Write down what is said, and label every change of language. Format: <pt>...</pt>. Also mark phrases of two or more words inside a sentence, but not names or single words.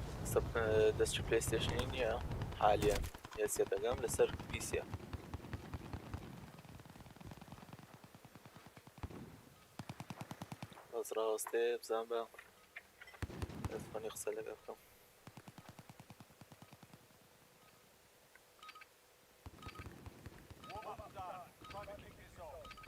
<ckb>دەست پلەیستێشنی نییە حالیان هێزیە دەگەم لەسەر پیسە بەس ڕاوەستێ بزان بە دەستخۆنی قسە لەگە بکەم</ckb> <en>Warm-up's done. Time to kick this off.</en>